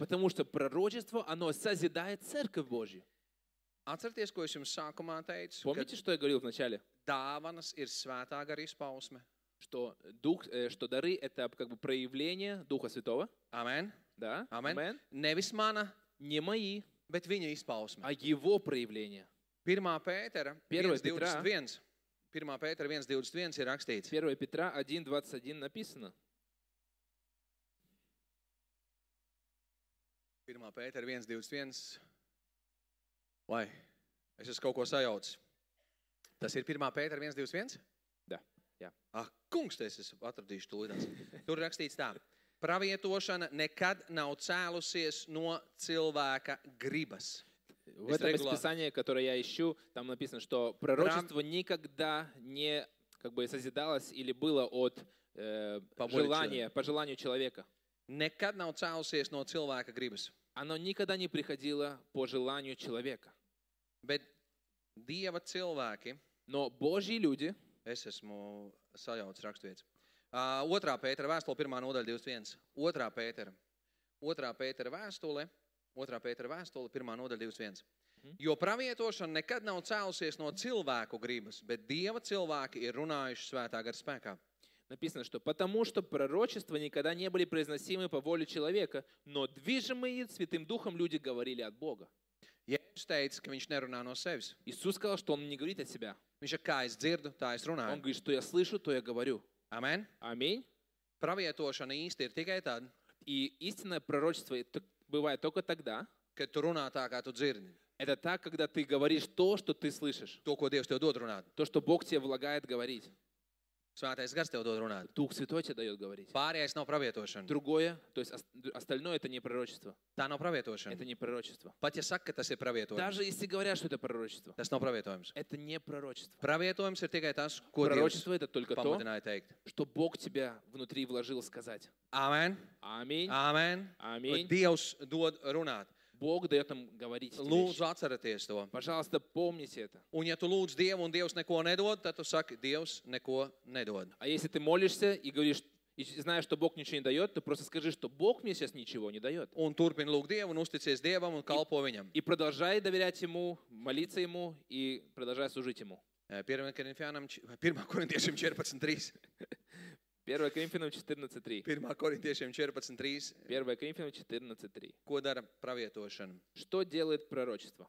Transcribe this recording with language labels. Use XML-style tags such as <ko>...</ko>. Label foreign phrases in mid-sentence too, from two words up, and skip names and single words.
<ru>Потому что пророчество, оно созидает Церковь Божью.</ru> <lv>Atcerieties, ko es jums sākumā teicu, ka</lv> <ru>Помните, что я говорил вначале?</ru> <lv>dāvanas ir svētā gara izpausme.</lv> <ru>Что что дары — это как бы проявление Духа Святого.</ru> <lv>Amen.</lv> <ru>Да?</ru> <lv>Amen.</lv> <ru>Амен.</ru> <lv>Nevis mana,</lv> <ru>Не мои,</ru> <lv>bet viņa izpausme.</lv> <ru>а Его проявление.</ru> <lv>1. Pētera</lv> <ru>Первое Петра.</ru> <lv>1.21. 1. Pētera 1.21 ir rakstīts.</lv> <ru>1 Петра 1:21 написано.</ru> <lv>1. Pētera 1.21. Vai, es esmu kaut ko sajaucis. Tas ir 1. Pētera 1.21? Да. Jā. Kungs, es esmu atradīšu tūlītās. Tur rakstīts tā. Pravietošana nekad nav cēlusies no cilvēka gribas.</lv> <ru>В этом расписании, которое я ищу, там написано, что пророчество никогда не как бы созидалось или было от желания, по желанию человека.</ru> <lv>Nekad nav cēlusies no cilvēka gribas.</lv> <ru>Оно никогда не приходило по желанию человека.</ru> <lv>Bet Dieva cilvēki,</lv> <ru>Но Божьи люди,</ru> <lv>es esmu sajaucis raksturvietas. 2. Pētera vēstule, 1. nodaļa 21. 2. Pētera. 2. Pētera vēstule, 2. Pētera vēstule, 1. nodaļa 21. Jo pravietošana nekad nav cēlusies no cilvēku gribas, bet Dieva cilvēki ir runājuši svētā gara spēkā.</lv> <ru>написано, что потому что пророчества никогда не были произносимы по воле человека, но движимые Святым Духом люди говорили от Бога.</ru> <lv>Jēzus teica, ka viņš nerunā no sevis.</lv> <ru>Иисус сказал, что Он не говорит от себя.</ru> <lv>Viņš ir kā es dzirdu, tā es</lv> <ru>Он</ru> <lv>runāju.</lv> <ru>говорит, что я слышу, то я говорю.</ru> <lv>Amen.</lv> <ru>Аминь.</ru> <lv>Pravietošana īsti ir tikai tad,</lv> <ru>И истинное пророчество бывает только тогда.</ru> <lv>kad tu runā tā, kā tu dzirdi.</lv> <ru>Это так, когда ты говоришь то, что ты слышишь.</ru> <lv>To, ko Dievs tev dod runāt.</lv> <ru>То, что Бог тебе влагает говорить.</ru> <lv>Svētais gars tev dod runāt.</lv> <ru>Дух Святой тебе дает говорить.</ru> <lv>Pārējais nav pravietošana.</lv> <ru>Другое, то есть остальное, это не пророчество.</ru> <lv>Tā nav pravietošana.</lv> <ru>Это не пророчество.</ru> <lv>Pat ja saka, ka tas ir pravietojums,</lv> <ru>Даже если говорят, что это пророчество,</ru> <lv>tas nav pravietojums.</lv> <ru>это не пророчество.</ru> <lv>Pravietojums ir tikai tas, ko Dievs</lv> <ru>Пророчество — это только то,</ru> <lv>pamudināja teikt.</lv> <ru>что Бог тебя внутри вложил сказать.</ru> <lv>Amen.</lv> <ru>Аминь.</ru> <lv>Amen.</lv> <ru>Аминь.</ru> <lv>Dievs dod runāt.</lv> <ru>Bог дает нам говорить эти</ru> <lv>Lūdzu,</lv> <ru>вещи.</ru> <lv>atcerieties to.</lv> <ru>Пожалуйста, помните это.</ru> <lv>Un ja tu lūdz Dievu un Dievs neko nedod, tad tu saki, Dievs neko nedod.</lv> <ru>А если ты молишься и говоришь, и знаешь, что Бог ничего не дает, то просто скажи, что Бог мне сейчас ничего не дает.</ru> <lv>Un turpini lūgt Dievu un uzticies Dievam un kalpo Viņam.</lv> <ru>И продолжай доверять Ему, молиться Ему и продолжай служить Ему.</ru> <lv>1. Korintiešiem 14.3.</lv> <ru>1 Коринфянам 14:3.</ru> <lv>1. Korintiešiem 14.3.</lv> <ru>1 Коринфянам 14:3.</ru> <lv>Ko dara pravietošana?</lv> <ru>Что делает пророчество?</ru>